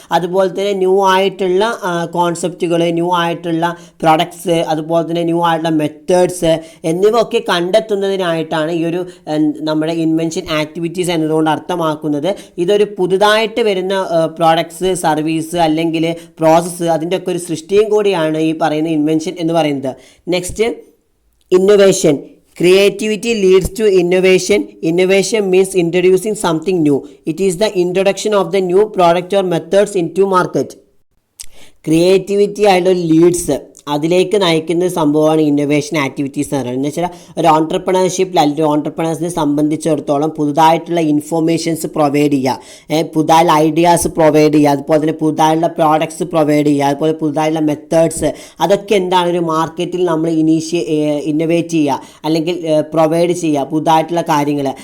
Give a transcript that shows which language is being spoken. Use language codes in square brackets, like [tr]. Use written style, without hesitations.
[ml] അതുപോലെ തന്നെ ന്യൂ ആയിട്ടുള്ള കോൺസെപ്റ്റുകൾ, ന്യൂ ആയിട്ടുള്ള പ്രൊഡക്ട്സ്, അതുപോലെ തന്നെ ന്യൂ ആയിട്ടുള്ള മെത്തേഡ്സ് എന്നിവ ഒക്കെ കണ്ടെത്തുന്നതിനായിട്ടാണ് ഈ ഒരു നമ്മുടെ ഇൻവെൻഷൻ ആക്ടിവിറ്റീസ് എന്നതുകൊണ്ട് അർത്ഥമാക്കുന്നത്. ഇതൊരു പുതുതായിട്ട് വരുന്ന പ്രോഡക്ട്സ്, സർവീസ് അല്ലെങ്കിൽ പ്രോസസ്സ്, അതിൻ്റെ ഒക്കെ ഒരു സൃഷ്ടിയും കൂടിയാണ് ഈ പറയുന്ന ഇൻവെൻഷൻ എന്ന് പറയുന്നത്. [en] Next, innovation. Creativity leads to innovation. Innovation means introducing something new. It is the introduction of the new product or methods into market. [ml] Creativity ആയിട്ടുള്ള ലീഡ്സ്, അതിലേക്ക് നയിക്കുന്ന സംഭവമാണ് ഇന്നൊവേഷൻ ആക്ടിവിറ്റീസ് എന്ന് പറയുന്നത്. എന്ന് വെച്ചാൽ ഒരു ഓൺട്രപ്രണർഷിപ്പിൽ അല്ലെങ്കിൽ ഓൺട്രപ്രണേഴ്സിനെ സംബന്ധിച്ചിടത്തോളം പുതുതായിട്ടുള്ള ഇൻഫോർമേഷൻസ് പ്രൊവൈഡ് ചെയ്യുക, പുതുതായുള്ള ഐഡിയാസ് പ്രൊവൈഡ് ചെയ്യുക, അതുപോലെ തന്നെ പുതുതായുള്ള പ്രോഡക്ട്സ് പ്രൊവൈഡ് ചെയ്യുക, അതുപോലെ പുതുതായുള്ള മെത്തേഡ്സ്, അതൊക്കെ എന്താണ് ഒരു മാർക്കറ്റിൽ നമ്മൾ ഇന്നൊവേറ്റ് ചെയ്യുക അല്ലെങ്കിൽ പ്രൊവൈഡ് ചെയ്യുക പുതുതായിട്ടുള്ള കാര്യങ്ങൾ.